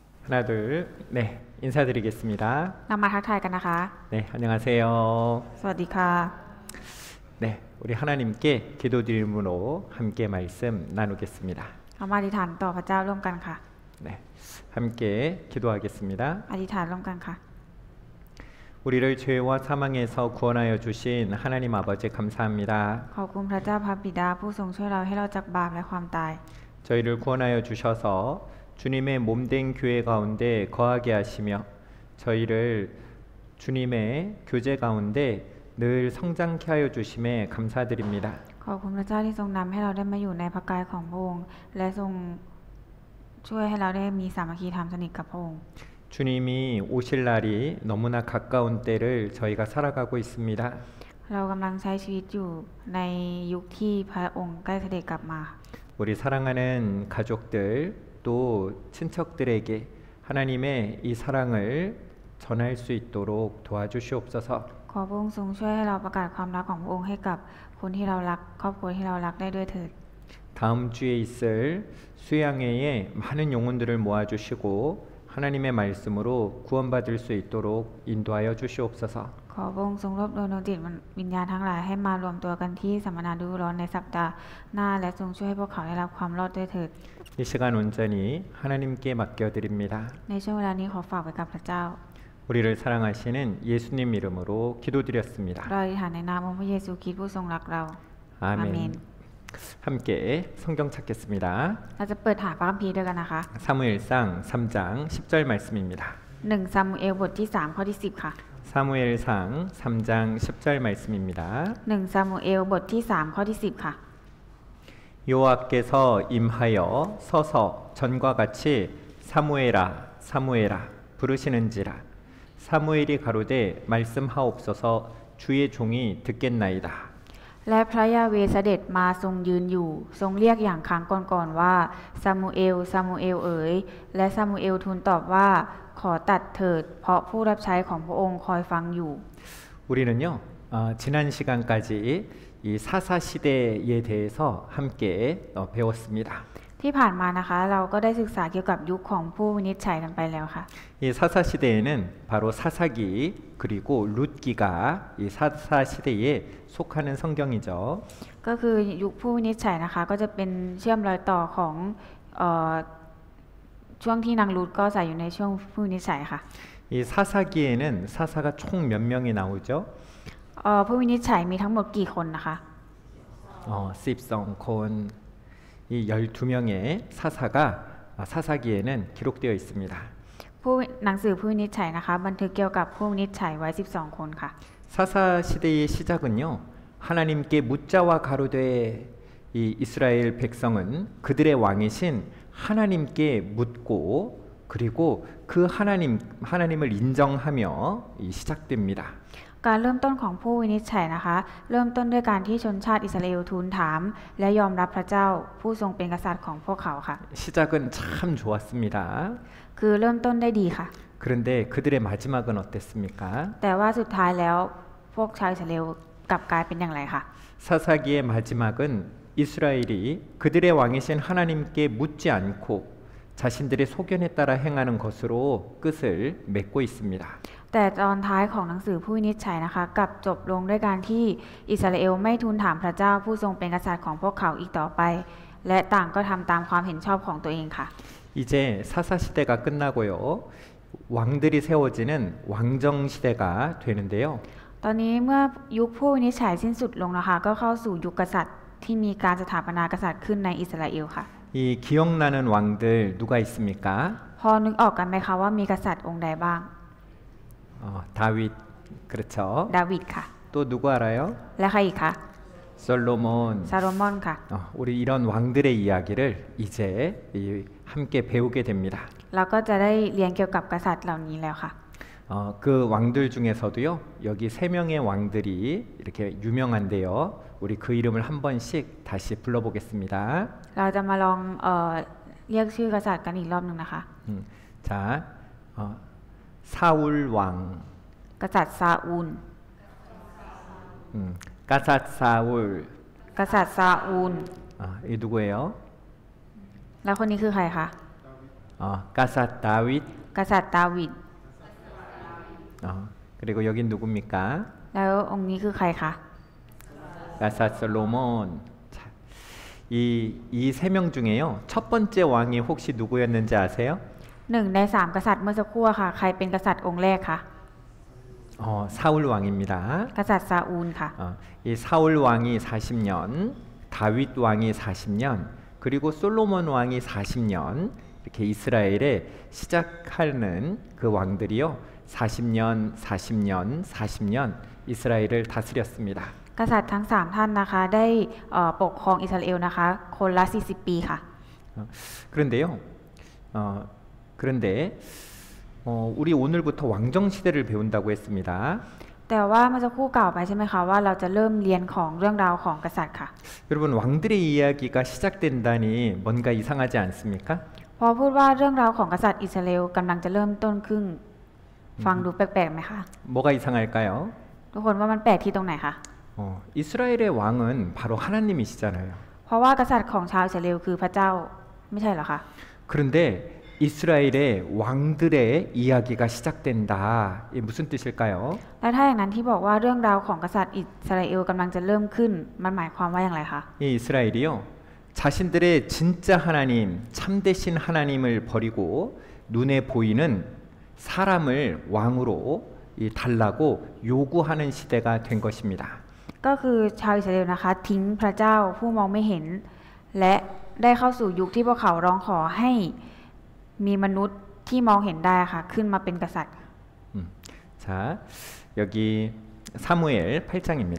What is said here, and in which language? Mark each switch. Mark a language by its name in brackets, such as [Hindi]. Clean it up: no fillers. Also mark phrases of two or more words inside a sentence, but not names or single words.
[Korean] 하나 둘, 네, 인사드리겠습니다. [Thai] เรามาทักทายกันนะคะ [Korean] 네, 안녕하세요. [Thai] สวัสดีค่ะ [Korean] 네, 우리 하나님께 기도드림으로 함께 말씀 나누겠습니다. [Thai] เรามาอธิษฐานต่อพระเจ้าร่วมกันค่ะ [Korean] 네, 함께 기도하겠습니다. [Thai] อธิษฐานร่วมกันค่ะ [Korean] 우리를 죄와 사망에서 구원하여 주신 하나님 아버지 감사합니다. [Thai] ขอบคุณพระเจ้าพระบิดาผู้ทรงช่วยเราให้เราจากบาปและความตาย [Korean] 저희를 구원하여 주셔서 주님의 몸된 교회 가운데 거하게 하시며 저희를 주님의 교제 가운데 늘 성장케 하여 주심에 감사드립니다. [Thai] ขอบคุณพระเจ้าที่ทรงนำให้เราได้มาอยู่ในพระกายของพระองค์และทรงช่วยให้เราได้มีสามัคคีธรรมสนิทกับพระองค์ [Korean] 주님이 오실 날이 너무나 가까운 때를 저희가 살아가고 있습니다. [Thai] เรากำลังใช้ชีวิตอยู่ในยุคที่พระองค์ใกล้เสด็จกลับมา [Korean] 우리 사랑하는 가족들 또 친척들에게 하나님의 이 사랑을 전할 수 있도록 도와주시옵소서. [Thai] ขอพระองค์ทรงช่วยให้เราประกาศความรักของพระองค์ให้กับคนที่เรารักครอบครัวที่เรารักได้ด้วยเถิด [Korean] 다음 주에 있을 수양회에 많은 영혼들을 모아주시고 하나님의 말씀으로 구원받을 수 있도록 인도하여 주시옵소서. [Thai] ขอพระองค์ทรงรวบรวมดวงจิตวิญญาณทั้งหลายให้มารวมตัวกันที่สัมมนาฤดูร้อนในสัปดาห์หน้าและทรงช่วยให้พวกเขาได้รับความรอดด้วยเถิด [Korean] 이 시간 온전히 하나님께 맡겨드립니다. [Thai] ในช่วงเวลานี้ขอฝากไว้กับพระเจ้า [Korean] 우리를 사랑하시는 예수님 이름으로 기도드렸습니다. [Thai] เราอธิษฐานในนามองค์พระเยซูคริสต์ผู้ทรงรักเรา [Korean] 아멘. 함께 성경 찾겠습니다. [Thai] เราจะเปิดหาพระคัมภีร์ด้วยกันนะคะ [Korean] 사무엘상 3장 10절 말씀입니다. [Thai] 1 ซามูเอลบทที่3ข้อที่10ค่ะ [Korean] 사무엘상 3장 10절 말씀입니다. [Thai] 1 ซามูเอลบทที่3ข้อที่10ค่ะ [Korean] 여호와께서 임하여 서서 전과 같이 사무엘아 사무엘아 부르시는지라 사무엘이 가로되 말씀하옵소서 주의 종이 듣겠나이다. [Thai] และพระยาเวห์เสด็จมาทรงยืนอยู่ทรงเรียกอย่างครั้งก่อนๆว่าซามูเอลซามูเอลเอ๋ยและซามูเอลทูลตอบว่าขอตัดเถิดเพราะผู้รับใช้ของพระองค์คอยฟังอยู่ [Korean] 우리는요 지난 시간까지 이 사사 시대에 대해서 함께 배웠습니다. [Thai] ที่ผ่านมานะคะเราก็ได้ศึกษาเกี่ยวกับยุคของผู้วินิจฉัยกันไปแล้วค่ะ [Korean] 이 사사 시대에는 바로 사사기 그리고 룻기가 이 사사 시대에 속하는 성경이죠. [Thai] ก็คือยุคผู้วินิจฉัยนะคะก็จะเป็นเชื่อมรอยต่อของช่วงที่นางรูธก็ใส่อยู่ในช่วงผู้วินิจฉัยค่ะ [Korean] 이 사사기에는 사사가 총 몇 명이 나오죠? [Thai] ผู้วินิจฉัยมีทั้งหมดกี่คนนะคะ [Korean] 12콘 이 12명의 사사가 사사기에는 기록되어 있습니다. [Thai] ผู้หนังสือผู้วินิจฉัยนะคะบันทึกเกี่ยวกับผู้วินิจฉัยไว้12คนค่ะ [Korean] 사사 시대의 시작은요. 하나님께 묻자와 가로되 이 이스라엘 백성은 그들의 왕이신 하나님께 묻고 그리고 그 하나님을 인정하며 시작됩니다. [Thai] การเริ่มต้นของผู้วินิจฉัยนะคะเริ่มต้นด้วยการที่ชนชาติอิสราเอลทูลถามและยอมรับพระเจ้าผู้ทรงเป็นกษัตริย์ของพวกเขาค่ะ [Korean] 시작은 참 좋았습니다. [Thai] คือเริ่มต้นได้ดีค่ะ [Korean] 그런데 그들의 마지막은 어땠습니까? [Thai] แต่ว่าสุดท้ายแล้วพวกชาวอิสราเอลกลับกลายเป็นอย่างไรคะ [Korean] 사사기의 마지막은 이스라엘이 그들의 왕이신 하나님께 묻지 않고 자신들의 소견에 따라 행하는 것으로 끝을 맺고 있습니다. [Thai] แต่ตอนท้ายของหนังสือผู้วินิจฉัยนะคะกลับจบลงด้วยการที่อิสราเอลไม่ทูลถามพระเจ้าผู้ทรงเป็นกษัตริย์ของพวกเขาอีกต่อไปและต่างก็ทำตามความเห็นชอบของตัวเองค่ะ [Korean] 이제 사사 시대가 끝나고요. 왕들이 세워지는 왕정 시대가 되는데요. [Thai] ตอนนี้เมื่อยุคผู้วินิจฉัยสิ้นสุดลงนะคะก็เข้าสู่ยุคกษัตริย์ที่มีการสถาปนากษัตริย์ขึ้นในอิสราเอลค่ะ [Korean] 이 기억나는 왕들 누가 있습니까? [Thai] พอนึกออกกันไหมคะว่ามีกษัตริย์องค์ใดบ้าง [Korean] 다윗 그렇죠. [Thai] ดาวิดค่ะ [Korean] 또 누구 알아요? [Thai] และใครอีกคะ [Korean] 솔로몬. [Thai] ซาโลมอนค่ะ [Korean] 우리 이런 왕들의 이야기를 이제 함께 배우게 됩니다. [Thai] เราก็จะได้เรียนเกี่ยวกับกษัตริย์เหล่านี้แล้วค่ะ [Korean] 그 왕들 중에서도요. 여기 3명의 왕들이 이렇게 유명한데요. 우리 그 이름을 한 번씩 다시 불러보겠습니다. [Thai] เราจะมาลองเรียกชื่อกษัตริย์กันอีกรอบหนึ่งนะคะ [Korean] 자, 사울 왕. [Thai] กษัตริย์ซาอูล 가삿 사울. กษัตริย์ซาอูล [Korean] 이 누구예요? [Thai] แล้วคนนี้คือใครคะ 가삿 다윗. กษัตริย์ดาวิด [Korean] 그리고 여긴 누굽니까? [Thai] แล้วองค์นี้คือใครคะ [Korean] 가사 솔로몬. 자, 이 세 명 중에요. 첫 번째 왕이 혹시 누구였는지 아세요? [Thai] หนึ่งในสามกษัตริย์เมื่อสักครู่ค่ะ ใครเป็นกษัตริย์องค์แรกคะ [Korean] 사울 왕입니다. [Thai] กษัตริย์ซาอูลค่ะ [Korean] 이 사울 왕이 40년, 다윗 왕이 40년, 그리고 솔로몬 왕이 40년 이렇게 이스라엘에 시작하는 그 왕들이요. 40년, 40년, 40년 이스라엘을 다스렸습니다. [Thai] กษัตริย์ทั้งสามท่านนะคะได้ปกครองอิสราเอลนะคะคนละ40 ปีค่ะ [Korean] 그런데요. 그런데 우리 오늘부터 왕정 시대를 배운다고 했습니다. [Thai] แต่ว่าเมื่อสักครู่กล่าวไปใช่ไหมคะว่าเราจะเริ่มเรียนของเรื่องราวของกษัตริย์ค่ะ [Korean] 여러분 왕들의 이야기가 시작된다니 뭔가 이상하지 않습니까? [Thai] พอพูดว่าเรื่องราวของกษัตริย์อิสราเอลกำลังจะเริ่มต้นขึ้นฟังดูแปลกๆไหมคะ [Korean] 뭐가 이상할까요? [Thai] ทุกคนว่ามันแปลกที่ตรงไหนคะ [Korean] 이스라엘의 왕은 바로 하나님이시잖아요. [Thai] เพราะว่ากษัตริย์ของชาวอิสราเอลคือพระเจ้าไม่ใช่เหรอคะ [Korean] 그런데 이스라엘의 왕들의 이야기가 시작된다. 이게 무슨 뜻일까요? [Thai] และถ้าอย่างนั้นที่บอกว่าเรื่องราวของกษัตริย์อิสราเอลกำลังจะเริ่มขึ้นมันหมายความว่าอย่างไรคะ [Korean] 이 이스라엘이요. 자신들의 진짜 하나님, 참되신 하나님을 버리고 눈에 보이는 사람을 왕으로 달라고 요구하는 시대가 된 것입니다. [Thai] ก็คือชาวอิสราเอลนะคะทิ้งพระเจ้าผู้มองไม่เห็นและได้เข้าสู่ยุคที่พวกเขาร้องขอให้มีมนุษย์ที่มองเห็นได้ค่ะขึ้นมาเป็นกษัตริย์ [Korean] 자, 여기 사무엘 8장입니다.